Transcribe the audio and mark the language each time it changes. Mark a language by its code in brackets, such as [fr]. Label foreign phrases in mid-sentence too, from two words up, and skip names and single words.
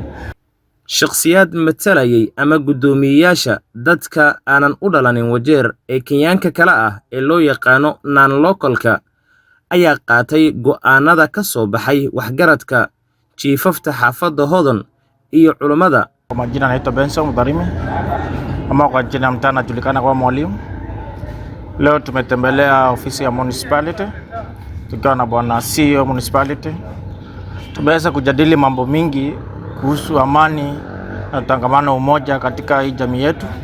[so] Shakhsiyaad matalayay ama guddoomiyeyaasha dadka aanan u dhalanin Wajeer ee Kenyaanka kala ah ee loo yaqaano non-localka ayaa qaatay go'aanada ka soo baxay waxgaradka chiefafta xaafadda Hodan iyo culimada. [sw] Kwa majina naitwa Benson Mudharimi ama kwa jina mtaa najulikana kama Mwalimu. Leo tumetembelea ofisi ya municipality tukiwa na bwana [en] CEO municipality. [sw] Tumeweza kujadili mambo mingi kuhusu amani na utangamano umoja katika hii jamii yetu.